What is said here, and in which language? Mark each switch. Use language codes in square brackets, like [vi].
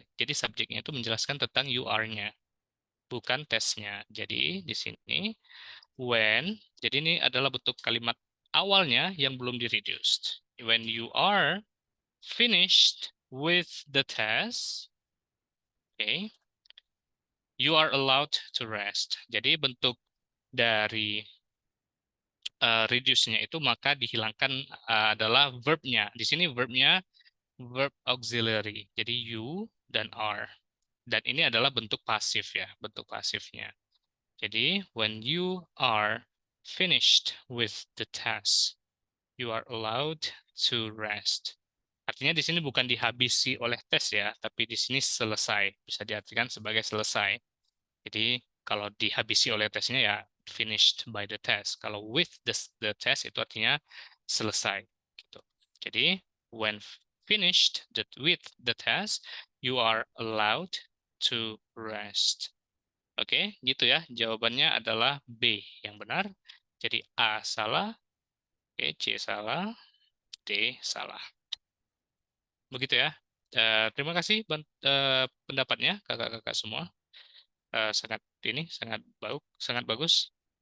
[id] Jadi subjeknya itu menjelaskan tentang you are-nya, bukan tesnya. Jadi di sini when, jadi ini adalah bentuk kalimat awalnya yang belum di-reduced. [en] When you are finished with the test, okay, you are allowed to rest. [id] Jadi bentuk dari reduce-nya itu maka dihilangkan adalah verb-nya. Di sini verb-nya verb auxiliary. Jadi you dan are. Dan ini adalah bentuk pasif ya, bentuk pasifnya. [en] Jadi when you are finished with the task, you are allowed to rest. [id] Artinya di sini bukan dihabisi oleh tes ya, tapi di sini selesai. Bisa diartikan sebagai selesai. Jadi kalau dihabisi oleh tesnya ya [en] finished by the test. [id] Kalau with the test itu artinya selesai gitu. Jadi [en] when finished with the test, you are allowed to rest. [id] Oke, gitu ya. Jawabannya adalah B yang benar. Jadi A salah, oke, C salah, D salah. Begitu ya. Terima kasih pendapatnya kakak-kakak semua. Sangat ini sangat bagus.